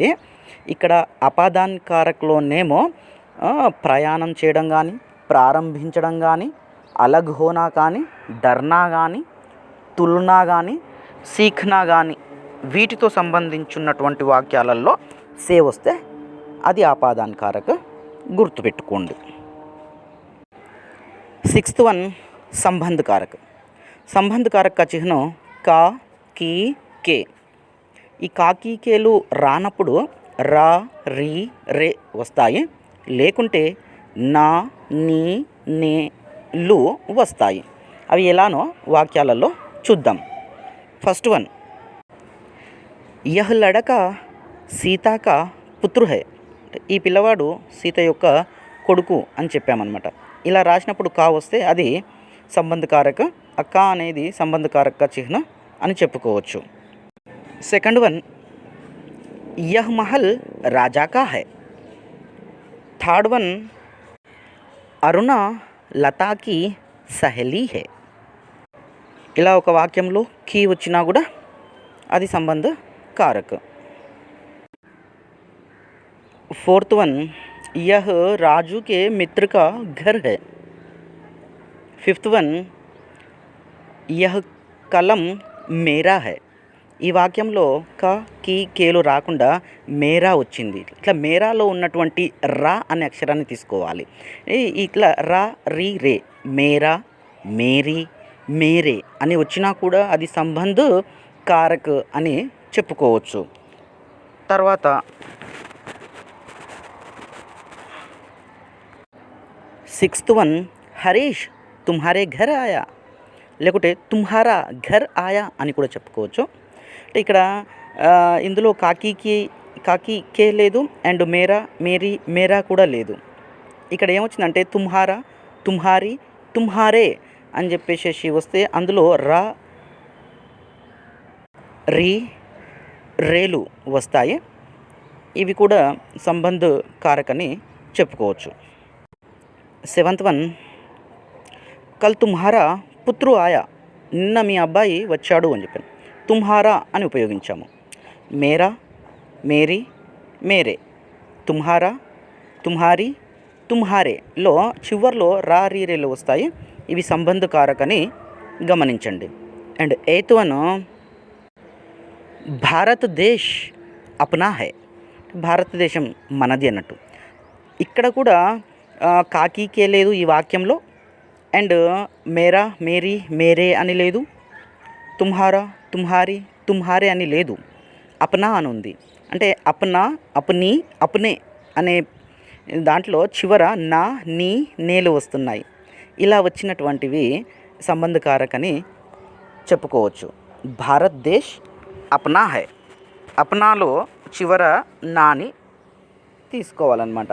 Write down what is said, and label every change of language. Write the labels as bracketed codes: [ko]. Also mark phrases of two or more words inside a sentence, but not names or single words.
[te] ఇక్కడ అపాదాన్ కారక్లోనేమో ప్రయాణం చేయడం కానీ, ప్రారంభించడం కానీ, [hi] अलग होना [te] కానీ, డర్నా కానీ, తుల్నా కానీ, సీఖ్నా కానీ వీటితో సంబంధించున్నటువంటి వాక్యాలలో సే వస్తే అది [hi] अपादान कारक, [te] గుర్తుపెట్టుకోండి. [en] sixth one, [hi] संबंध कारक. संबंध कारक का चिह्न का, की, के. [te] ఈ కాకి కేలు రానప్పుడు రా, రీ, రే వస్తాయి. లేకుంటే నా, నీ, నే, లు వస్తాయి. అవి ఎలానో వాక్యాలలో చూద్దాం. [en] first one, [hi] यह लड़का सीता का पुत्र है. [te] ఈ పిల్లవాడు సీత యొక్క కొడుకు అని చెప్పామన్నమాట. ఇలా రాసినప్పుడు కా వస్తే అది [hi] संबंध कारक, [te] అక్క అనేది [hi] संबंध कारक चिह्न [te] అని చెప్పుకోవచ్చు. [en] second one, [hi] यह महल राजा का है. [en] third one, [hi] अरुणा लता की सहेली है. [te] ఇలా ఒక వాక్యంలో కీ వచ్చినా కూడా అది [hi] संबंध कारक. [en] fourth one, [hi] यह राजू के मित्र का घर है. [en] fifth one, [hi] यह कलम मेरा है. [te] ఈ వాక్యంలో క, కి, కేలు రాకుండా మేరా వచ్చింది. ఇట్లా మేరాలో ఉన్నటువంటి రా అనే అక్షరాన్ని తీసుకోవాలి. ఇట్లా రా, రీ, రే, [hi] मेरा, मेरी, मेरे [te] అని వచ్చినా కూడా అది [hi] संबंध कारक [te] అని చెప్పుకోవచ్చు. [hi] తర్వాత [en] sixth one, [hi] హరీష్ तुम्हारे घर आया. [te] లేకుంటే [hi] तुम्हारा घर आया [te] అని కూడా చెప్పుకోవచ్చు. అంటే ఇక్కడ ఇందులో కాకి కే లేదు, అండ్ [hi] मेरा, मेरी, मेरा [te] కూడా లేదు. ఇక్కడ ఏమొచ్చిందంటే [hi] तुम्हारा, तुम्हारी, तुम्हारे [te] అని చెప్పేసి వస్తే అందులో రా, రీ, రేలు వస్తాయి. ఇవి కూడా [hi] संबंध कारक [te] అని చెప్పుకోవచ్చు. [en] seventh one, [hi] कल तुम्हारा पुत्र आया. [te] నిన్న మీ అబ్బాయి వచ్చాడు అని చెప్పాను. తుమ్హారా అని ఉపయోగించాము. [hi] मेरा, मेरी, मेरे, तुम्हारा, तुम्हारी, [te] తుమ్హారేలో చివర్లో రా, రీ, రేలు వస్తాయి. ఇవి [hi] संबंध कारक [te] అని గమనించండి. అండ్ [en] eighth one, [hi] भारतदेश अपना है. [te] భారతదేశం మనది అన్నట్టు. ఇక్కడ కూడా కాకి కే లేదు ఈ వాక్యంలో, అండ్ [hi] मेरा मेरी मेरे [te] అని లేదు, [hi] तुम्हारा तुम्हारी तुम्हारे [te] అని లేదు, అప్నా అని ఉంది. అంటే [hi] अपना अपनी अपने [te] అనే దాంట్లో చివర నా నీ నేలు వస్తున్నాయి. ఇలా వచ్చినటువంటివి సంబంధకారక్ అని చెప్పుకోవచ్చు. [hi] भारतदेश अपना है, [te] అప్నాలో చివర నాని తీసుకోవాలన్నమాట.